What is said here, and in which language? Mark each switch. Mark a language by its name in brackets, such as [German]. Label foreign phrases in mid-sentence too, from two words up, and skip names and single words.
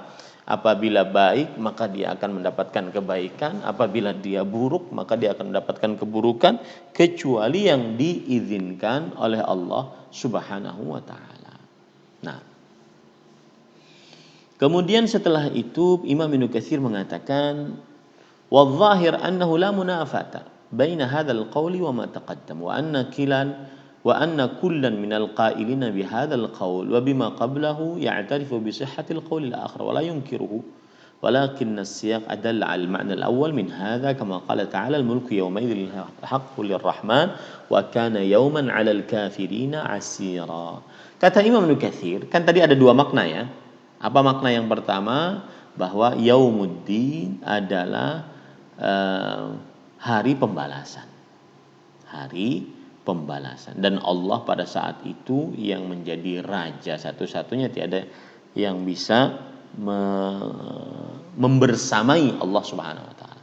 [Indonesian] Apabila baik, maka dia akan mendapatkan kebaikan. Apabila dia buruk, maka dia akan mendapatkan keburukan, kecuali yang diizinkan oleh Allah [Arabic] سبحانه وتعالى. [Indonesian] Nah, kemudian setelah itu Imam Ibnu Katsir mengatakan, [Arabic] "والظاهر أنه لا منافاة بين هذا القول وما تقدم وأن كلا من القائلين بهذا القول وبما قبله يعترف بصحة القول الآخر ولا ينكره ولكن السياق أدل على المعنى الأول من هذا كما قال تعالى الملك يومئذ الحق للرحمن وكان يوما على الكافرين عسيرا." [Indonesian] Kata Imam Ibnu Katsir, kan tadi ada dua makna ya. Apa makna yang pertama? Bahwa Yaumuddin adalah hari pembalasan. Hari pembalasan. Dan Allah pada saat itu yang menjadi raja satu-satunya, tiada yang bisa membersamai Allah [Arabic] سبحانه وتعالى.